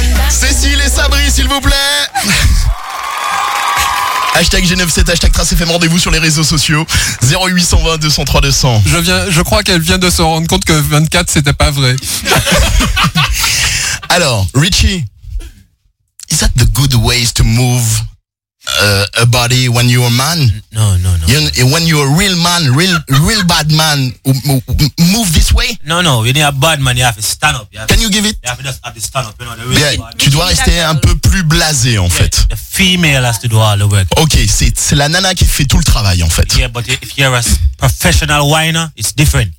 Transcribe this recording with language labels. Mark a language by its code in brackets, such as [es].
[fr] Cécile et Sabri, s'il vous plaît. Hashtag G97, hashtag TraceFM, rendez-vous sur les réseaux sociaux. 0820-203-200. Je crois qu'elle vient de se rendre compte que 24, c'était pas vrai. [en] Alors, Richie, is that the good ways to move a body when you're a man? No. When you're a real man, real bad man, move this way? No, when you're a bad man, you have to stand up. Can you give it? You have to just have to stand up. [fr] Tu dois rester un peu plus blasé, en fait. [en] The female has to do all the work. [fr] Ok, c'est la nana qui fait tout le travail, en fait. [en] Yeah, but if you're a professional whiner, it's different.